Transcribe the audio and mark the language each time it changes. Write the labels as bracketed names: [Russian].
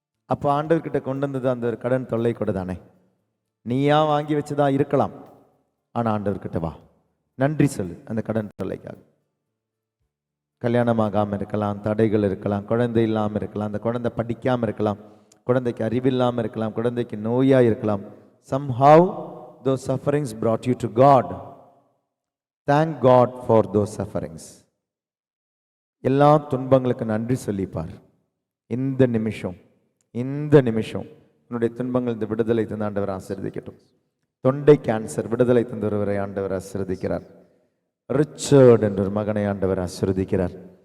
[Tamil] அப்போ ஆண்டவர்கிட்ட கொண்டு வந்தது அந்த ஒரு கடன் தொல்லை கூட தானே. நீயா வாங்கி வச்சுதா இருக்கலாம், ஆனால் ஆண்டவர்கிட்ட வா, நன்றி சொல்லு. அந்த கடன் தொல்லைக்காக கல்யாணமாகாமல் இருக்கலாம், தடைகள் இருக்கலாம், குழந்தை இல்லாமல் இருக்கலாம், அந்த குழந்தை படிக்காமல் இருக்கலாம், குழந்தைக்கு அறிவில்லாமல் இருக்கலாம், குழந்தைக்கு நோயாக இருக்கலாம். [English] somehow those sufferings brought you to God. Thank God for those sufferings. [Tamil] எல்லா துன்பங்களுக்கு நன்றி சொல்லிப்பார். இந்த நிமிஷம் என்னுடைய துன்பங்கள் இந்த விடுதலை தந்த ஆண்டவர் ஆசீர்வதிக்கட்டும். தொண்டை கேன்சர் விடுதலை தந்த ஒருவரை ஆண்டவர் ஆசீர்வதிக்கிறார். ரிச்சர்ட் என்ற ஒரு மகனை ஆண்டவர் ஆசீர்வதிக்கிறார்.